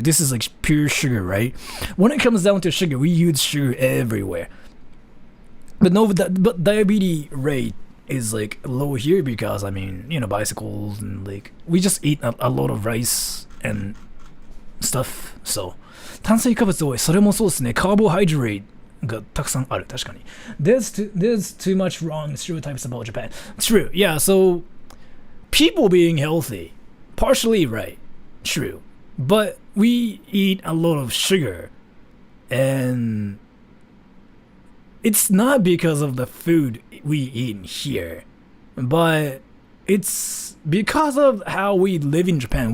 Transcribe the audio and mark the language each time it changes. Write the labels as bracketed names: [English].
[English] This is like pure sugar, right? When it comes down to sugar, we use sugar everywhere. But no, but diabetes rate is like low here because I mean, you know, bicycles and like we just eat a lot of rice and stuff. [Japanese] So. 炭水化物多い。それもそうですね。カーボハイドレートがたくさんある。確かに。 [English] There's too much wrong stereotypes about Japan. True. Yeah, so people being healthy, partially right. True. But we eat a lot of sugar and it's not because of the food we eat here, but it's because of how we live in Japan.